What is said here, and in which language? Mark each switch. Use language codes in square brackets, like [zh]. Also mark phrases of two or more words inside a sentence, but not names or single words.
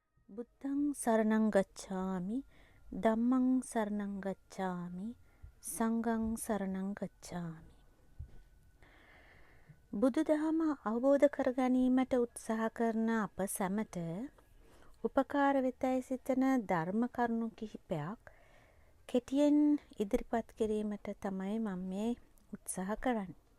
[pi] බුද්ධං සරණං ගච්ඡාමි ධම්මං සරණං ගච්ඡාමි සංඝං සරණං ගච්ඡාමි. [si] බුදුදහම අවබෝධ කර ගැනීමට උත්සාහ කරන අප සැමට උපකාර වෙතයි සිතන ධර්ම කරුණු කිහිපයක් කෙටියෙන් ඉදිරිපත් කිරීමට තමයි මම මේ උත්සාහ කරන්නේ.